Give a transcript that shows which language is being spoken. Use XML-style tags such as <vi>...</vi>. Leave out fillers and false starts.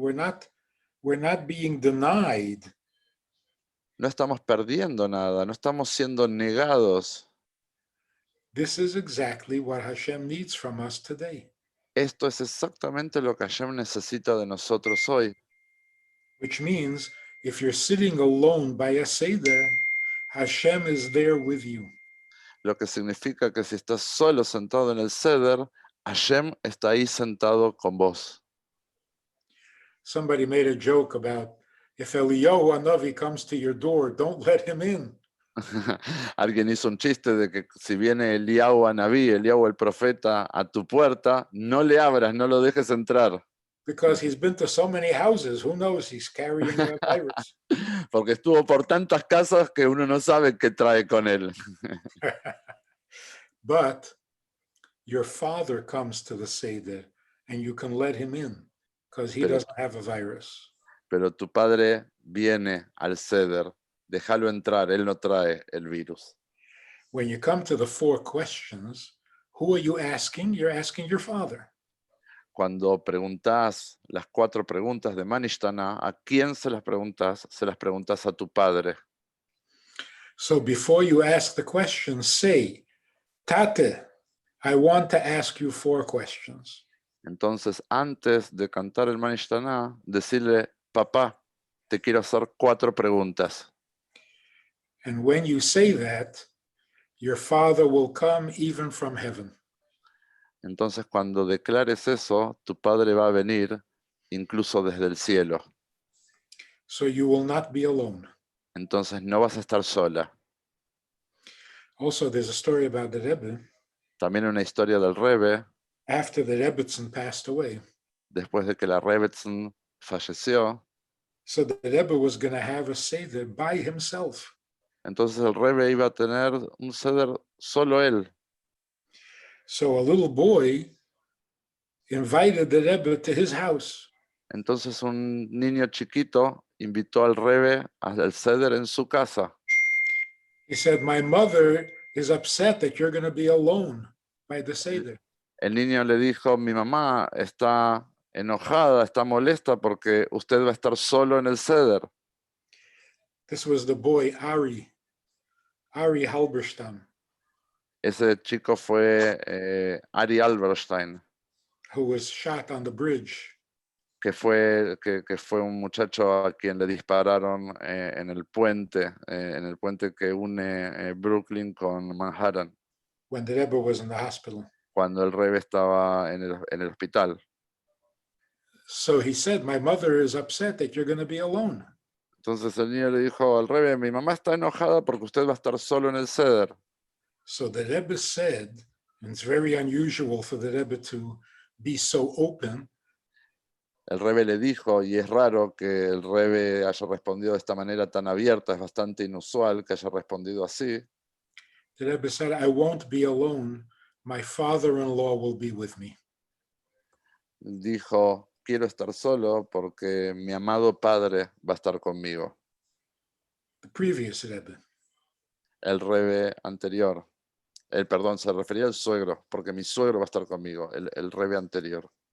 <en>We're not being denied.</en> <es>No estamos perdiendo nada. No estamos siendo negados.</es> <en>This is exactly what Hashem needs from us today,</en> <es>Esto es exactamente lo que Hashem necesita de nosotros hoy.</es> <en>which means if you're sitting alone by a Seder, Hashem is there with you.</en> <es>Lo que significa que si estás solo sentado en el Seder, Hashem está ahí sentado con vos.</es> <en>Somebody made a joke about if Eliyahu Hanavi comes to your door, don't let him in.</en> <es>Alguien hizo un chiste de que si viene Eliyahu Anabí, Eliyahu el profeta, a tu puerta, no le abras, no lo dejes entrar.</es> <en>Because he's been to so many houses, who knows, he's carrying a virus.</en> <es>Porque estuvo por tantas casas que uno no sabe qué trae con él.</es> <en>But your father comes to the Seder and you can let him in because he</en> <es>Pero-</es> <en>doesn't have a virus.</en> <es>Pero tu padre viene al Seder, déjalo entrar, él no trae el virus.</es> <en>When you come to the 4 questions, who are you asking? You're asking your father.</en> <es>Cuando preguntas las 4 preguntas de Manishtana, ¿a quién se las preguntas? Se las preguntas a tu padre.</es> <en>So before you ask the question, say, Tate, I want to ask you 4 questions.</en> <es>Entonces, antes de cantar el Manishtana, decirle, papá, te quiero hacer 4 preguntas.</es> <en>And when you say that, your father will come even from heaven.</en> <es>Entonces, cuando declares eso, tu padre va a venir incluso desde el cielo.</es> <en>So you will not be alone.</en> <es>Entonces, no vas a estar sola.</es> <en>Also, there's a story about the Rebbe.</en> <es>También una historia del Rebbe,</es> <en>After the Rebbetzin passed away,</en> <es>después de que la Rebbetzin falleció.</es> <en>so the Rebbe was going to have a Seder by himself.</en> <es>Entonces, el Rebbe iba a tener un Seder solo él.</es> <en>So a little boy invited the Rebbe to his house.</en> <es>Entonces, un niño chiquito invitó al Rebbe al Seder en su casa.</es> <en>He said, my mother is upset that you're going to be alone by the Seder.</en> <es>El niño le dijo, mi mamá está enojada, está molesta porque usted va a estar solo en el Seder.</es> <en>This was the boy, Ari Halberstam,</en> <es>Ese chico fue Ari Alberstein,</es> <en>who was shot on the bridge.</en> <es>que fue un muchacho a quien le dispararon en el puente que une Brooklyn con Manhattan,</es> <en>When the Rebbe was in the hospital.</en> <es>cuando el Rebbe estaba en el hospital.</es> <en>So he said, my mother is upset that you're going to be alone.</en> <es>Entonces el niño le dijo al Rebbe, mi mamá está enojada porque usted va a estar solo en el Seder.</es> <en>So the Rebbe said, and it's very unusual for the Rebbe to be so open,</en> <es>El Rebbe le dijo, y es raro que el Rebbe haya respondido de esta manera tan abierta, es bastante inusual que haya respondido así.</es> <en>the Rebbe said, I won't be alone. My father-in-law will be with me.</en> <es>Dijo, quiero estar solo porque mi amado padre va a estar conmigo.</es> <en>The previous Rebbe.</en> <es>El Rebbe anterior. Perdón, se refería al suegro, porque mi suegro va a estar conmigo, el Rebbe anterior.</es>